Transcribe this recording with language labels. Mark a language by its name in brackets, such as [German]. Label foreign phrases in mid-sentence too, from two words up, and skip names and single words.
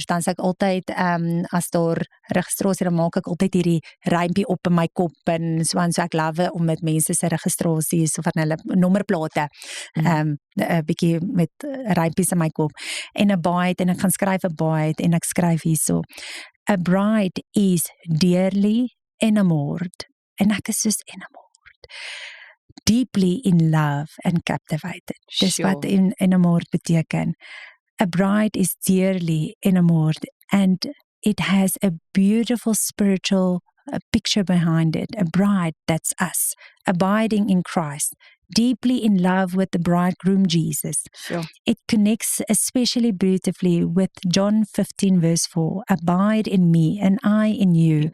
[Afrikaans] dan sê ek altyd as daar registrasie, dan maak ek altyd hierdie rympie op in my kop en so ek love om met mense se registrasies of van hulle nommerplate 'n bietjie met rympies in my kop en abide, en ek gaan skryf abide en ek skryf hierso, [English] a bride is dearly enamored, [Afrikaans] en ek is soos [English] enamored, deeply in love and captivated. [Afrikaans] Dis wat enamored beteken. [English] A bride is dearly enamored and it has a beautiful spiritual picture behind it. A bride, that's us, abiding in Christ, deeply in love with the bridegroom Jesus. Sure. It connects especially beautifully with John 15 verse 4, abide in me and I in you.